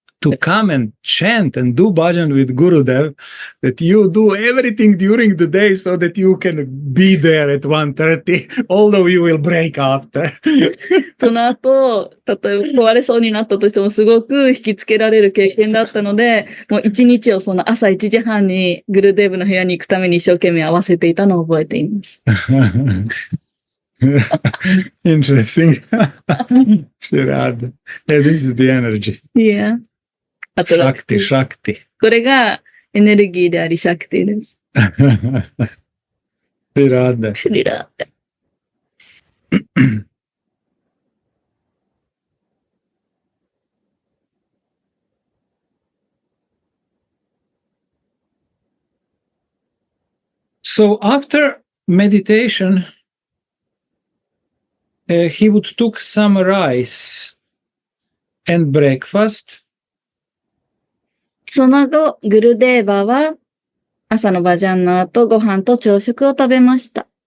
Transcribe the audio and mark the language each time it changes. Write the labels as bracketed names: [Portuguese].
[English] to come and chant and do bhajan with Gurudev, that you do everything during the day so that you can be there at 1:30, although you will break after. [Japanese] その後、例えば壊れそうになったとしてもすごく引きつけられる経験だったので、もう一日をその朝1時半にグルデーブの部屋に行くために一生懸命合わせていたのを覚えています。 [English] Interesting. Radha. Yeah, this is the energy. Yeah. あと Shakti. [Japanese] これがエネルギーでありシャクティです。 Radha. シリラー。 [English] So after meditation, he would took some rice and breakfast. [Japanese] その後、グルデーバは朝のバジャンの後、ご飯と朝食を食べました。